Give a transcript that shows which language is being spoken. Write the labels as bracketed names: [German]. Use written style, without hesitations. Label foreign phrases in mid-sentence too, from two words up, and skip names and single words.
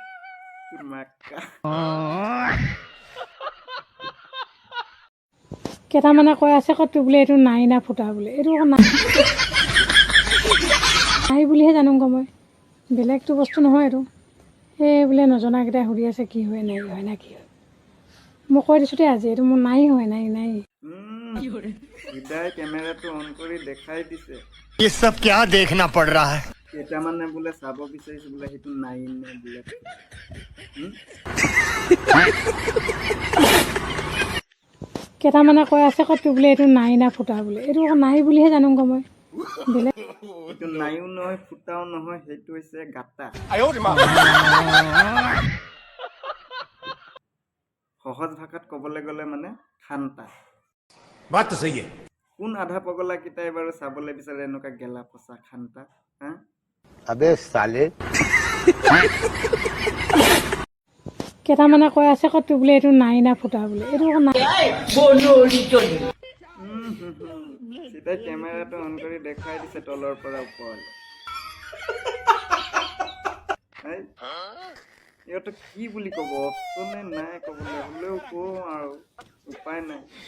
[Assamese] কেইটামানে কৈ আছে কতো বোলে এইটো নাই না ফুটা বোলে, এইটো নাই বুলিহে জানো গম, মই বেলেগটো বস্তু নহয় এইটো। সেই বোলে নজনাকেইটাই সুধি আছে কি হয় নাই হয় না কি হয়, মই কৈ দিছোঁ দেই আজি এইটো মোৰ নাই হয় নাই নাই। কেমেৰাটো অন কৰি দেখাই দিছে। [Hindi] ये सब क्या देखना पड़ रहा है? [Assamese] কেইটামানে বোলে চাব বিচাৰিছে বোলে সেইটো নাই নে বোলে। কেইটামানে কৈ আছে কতো বোলে এইটো নাই না ফুটা বোলে, এইটো নাই বুলিহে জানো গম, মই বেলেগ এইটো নাইও নহয় ফুটাও নহয়, সেইটো হৈছে গাটা। সহজ ভাষাত ক'বলৈ গ'লে মানে খান্তা। [Hindi] बात तो सही है। [Assamese] কোন আধা পগলা কেইটাই বাৰু চাবলৈ বিচাৰে এনেকুৱা গেলা পচা খান্তা? [Hindi] अबे साले। [Assamese] কেইটামানে কৈ আছে কতো বোলে এইটো নাই না ফুটা বোলে, এইটো চিধাই কেমেৰাটো অন কৰি দেখাই দিছে তলৰ পৰা ওপৰলৈ। ইহঁতক কি বুলি ক'ব, অপচনে নাই ক'বলৈ, হ'লেও কওঁ আৰু উপায় নাই।